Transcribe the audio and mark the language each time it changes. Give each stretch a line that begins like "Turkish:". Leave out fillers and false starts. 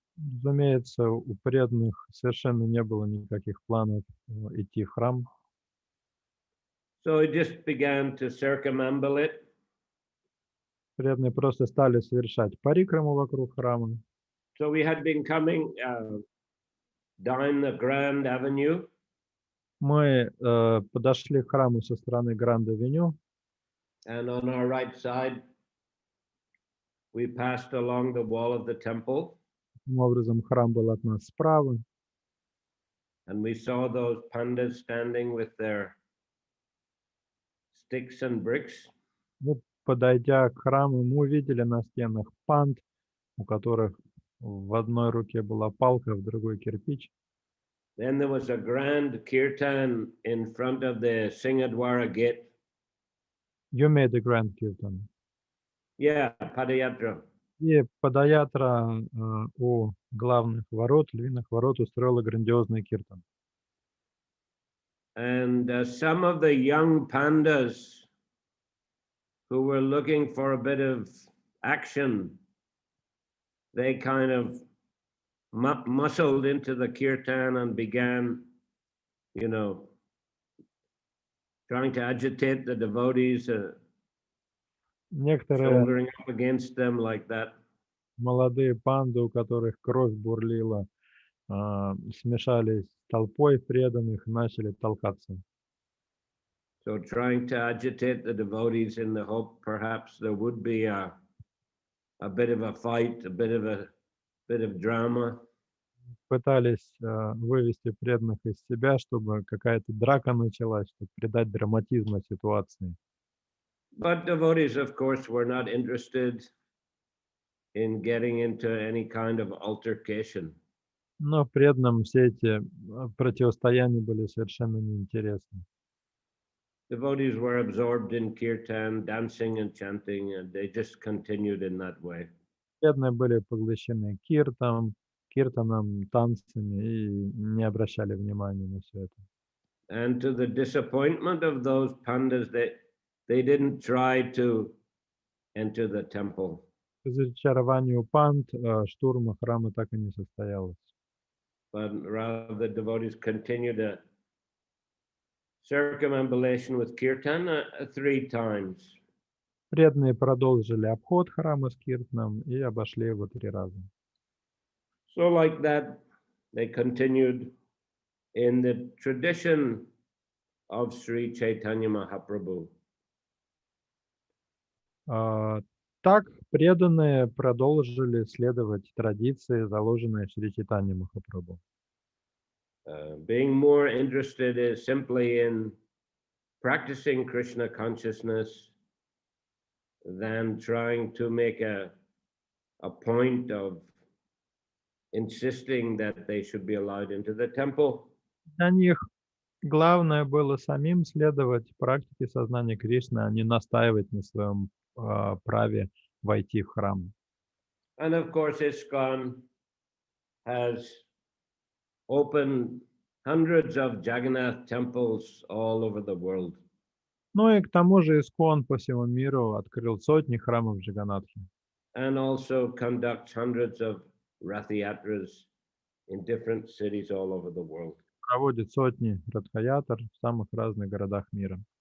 Russian: Разумеется, у преданных совершенно не было никаких планов идти в храм.
English: So he just began to circumambulate it.
Russian: Преданные просто стали совершать парикраму вокруг храма.
English: So we had been coming down the Grand Avenue,
Russian: Мы подошли к храму со стороны Гранд-авеню,
English: and on our right side, we passed along the wall of the temple,
Russian: таким образом храм был от нас справа,
English: and we saw those pandas standing with their sticks and bricks.
Russian: и, подойдя к храму, мы увидели на стенах панд, у которых в одной руке была палка, в другой кирпич.
English: Then there was a grand kirtan in front of the Singadwara gate. You made the grand kirtan. Yeah, Padayatra.
Russian: И Падаятра у главных ворот, львиных ворот, устроила грандиозный киртан.
English: And some of the young pandas who were looking for a bit of action, they kind of muscled into the kirtan and began, trying to agitate the devotees,
Russian: Некоторые
English: shouldering up against them like that.
Russian: молодые панды, у которых кровь бурлила, смешались с толпой преданных и начали толкаться.
English: So trying to agitate the devotees in the hope perhaps there would be a bit of a fight, a bit of drama.
Russian: Пытались вывести преданных из себя, чтобы какая-то драка началась, чтобы придать драматизма ситуации.
English: But devotees, of course, were not interested in getting into any kind of altercation.
Russian: Но преданным все эти противостояния были совершенно неинтересны.
English: Devotees were absorbed in kirtan, dancing and chanting, and they just continued in that way.
Russian: Преданные были поглощены киртаном, танцами и не обращали внимания на все это.
English: And to the disappointment of those pandas, they didn't try to enter the temple.
Russian: К разочарованию панд штурма храма так и не состоялось.
English: But rather the devotees continued a circumambulation with kirtan 3 times.
Russian: Преданные продолжили обход храма с киртаном и обошли его 3 раза.
English: So like that, they continued in the tradition of Sri Chaitanya Mahaprabhu.
Russian: Так преданные продолжили следовать традиции, заложенные Шри Чайтанья Махапрабху.
English: Being more interested is simply in practicing Krishna consciousness than trying to make a point of insisting that they should be allowed into the temple.
Russian: Для них главное было самим следовать практике сознания Кришны, а не настаивать на своем праве войти в храм.
English: And of course, ISKCON has opened hundreds of Jagannath temples all over the world.
Russian: Ну и к тому же ИСККОН по всему миру открыл сотни храмов Джаганнатхи.
English: And also conducts hundreds of Rath-yatras in different cities all over the world.
Russian: Проводит сотни радха-ятр в самых разных городах мира.